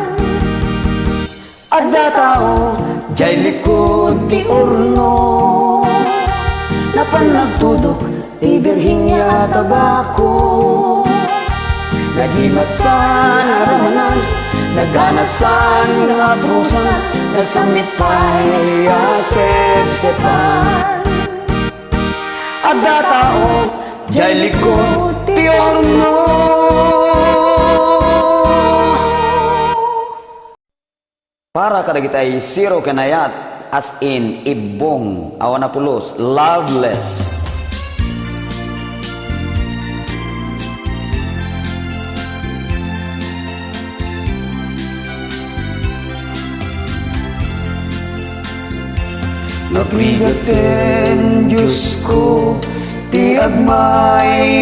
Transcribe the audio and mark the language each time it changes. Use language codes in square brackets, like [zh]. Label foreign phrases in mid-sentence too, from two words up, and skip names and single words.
[ilo] Adda tao jay likod ti urno, napan nagtudok ti birhinya tabako, nagimasan aramanan, naganasan nga pusan, nagsamitay asep-sepan. Adda tao jay likod ti urno. Para kadagitay zero kanayat, [en] as in [ilo] ibong awanapulos, loveless. Naprigaten Diyos ko, ti agmay